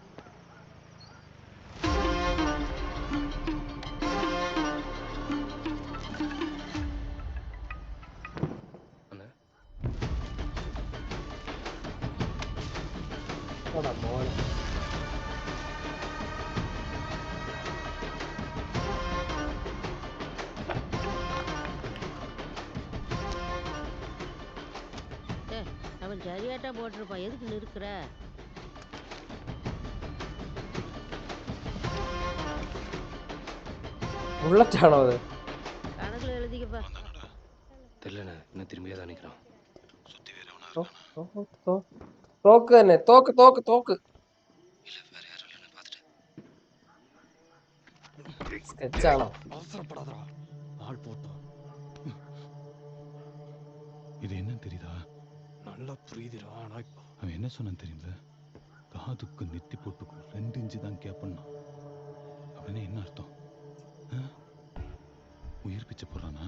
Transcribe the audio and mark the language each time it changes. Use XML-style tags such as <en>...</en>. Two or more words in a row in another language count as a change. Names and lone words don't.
<ml>മോനെ</ml> <ta>அவன் சரியாட்டா போட்டிருப்பான், எதுக்கு நிற்கிற?</ta> <ml>ബുള്ളറ്റാണോ അത്?</ml> <ta>கணக்குல எழுதிக்கப்பா. தெரியலண்ணே, இன்னும் திரும்பியே தான் நிற்கிறான்.</ta> <ml>തോക്ക് തന്നെ, തോക്ക് തോക്ക് തോക്ക്. സ്കെച്ചാണോ?</ml> <ta>அவசரப்படாதடா, ஆள் போட்டோம். இது என்ன தெரியுதா? நல்லா புரியுதுடா. ஆனால் அவன் என்ன சொன்னான் தெரியுமில்ல? காதுக்கு நெத்தி போட்டுக்கும் 2 இன்ச்சு தான் கேப்பண்ணா. அவனே என்ன அர்த்தம்? உயிர் பிச்சை போடுறானா?</ta>